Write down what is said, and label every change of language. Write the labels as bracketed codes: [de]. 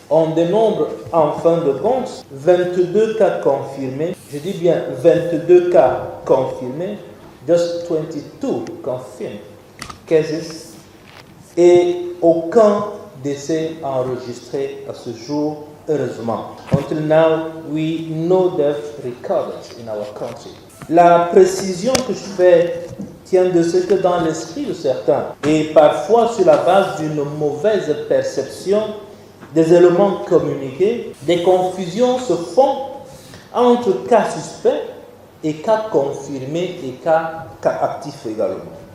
[fr] On dénombre en fin de compte 22 cas confirmés, je dis bien 22 cas confirmés, [en] just 22 confirmed cases, [fr] et aucun décès enregistré à ce jour, heureusement. [en] Until now, we no death recorded in our country. [fr] La précision que je fais tient de ce que dans l'esprit de certains, et parfois sur la base d'une mauvaise perception des éléments communiqués, des confusions se font entre cas suspects et cas confirmés et cas actifs également.